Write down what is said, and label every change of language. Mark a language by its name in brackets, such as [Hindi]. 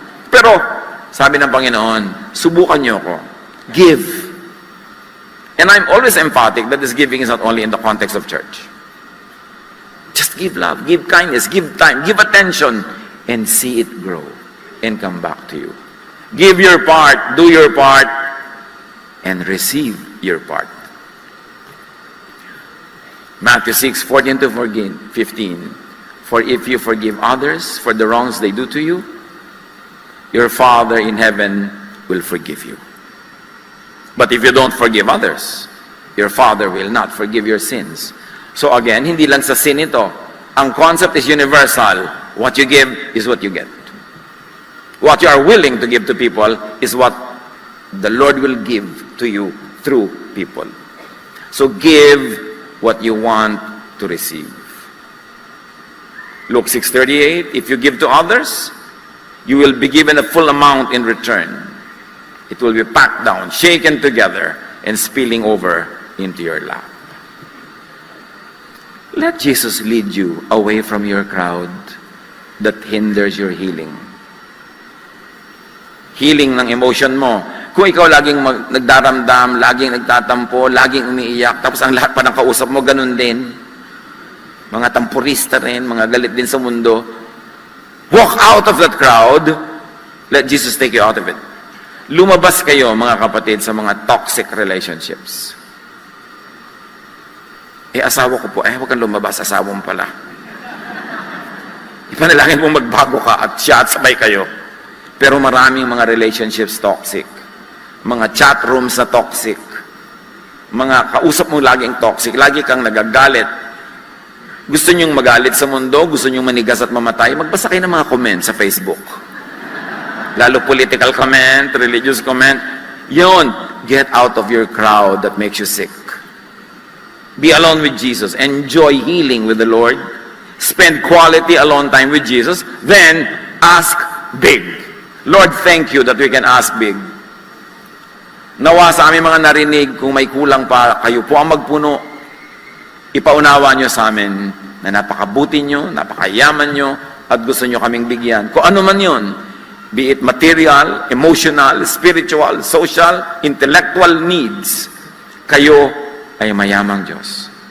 [Filipino] Pero, sabi ng Panginoon, subukan niyo ako. [English] Give. And I'm always emphatic that this giving is not only in the context of church. Just give love, give kindness, give time, give attention, and see it grow and come back to you. Give your part, do your part, and receive your part. Matthew 6:14 to 15. For if you forgive others for the wrongs they do to you, your Father in heaven will forgive you. But if you don't forgive others, your Father will not forgive your sins. [Filipino] So again, hindi lang sa sin ito. [English] Ang concept is universal. What you give is what you get. What you are willing to give to people is what the Lord will give to you through people. So give what you want to receive. Luke 6:38, if you give to others, you will be given a full amount in return. It will be packed down, shaken together, and spilling over into your lap. Let Jesus lead you away from your crowd that hinders your healing. [Filipino] Healing ng emotion mo. Kung ikaw laging nagdaramdam, laging nagtatampo, laging umiiyak, tapos ang lahat pa ng kausap mo, ganun din. Mga tampurista rin, mga galit din sa mundo. [English] Walk out of that crowd. Let Jesus take you out of it. [Filipino] Lumabas kayo, mga kapatid, sa mga toxic relationships. Asawa ko po, huwag kang lumabas, asawa mo pala. Ipanalangin mo magbago ka at siya at sabay kayo. Pero maraming mga relationships toxic. Mga chat rooms na toxic. mga kausap mo laging toxic, lagi kang nagagalit, gusto nyong magalit sa mundo, gusto nyong manigas at mamatay, magbasa kayo ng mga comment sa Facebook. [English] Lalo political comment, religious comment. Yun, get out of your crowd that makes you sick. Be alone with Jesus. Enjoy healing with the Lord. Spend quality alone time with Jesus. Then, ask big. Lord, thank you that we can ask big. [Filipino] Nawa sa aming mga narinig, kung may kulang pa, kayo po ang magpuno. Ipaunawa nyo sa amin na napakabuti nyo, napakayaman nyo, at gusto nyo kaming bigyan. Kung ano man yun, [English] be it material, emotional, spiritual, social, intellectual needs, [Filipino] kayo ay mayamang Diyos.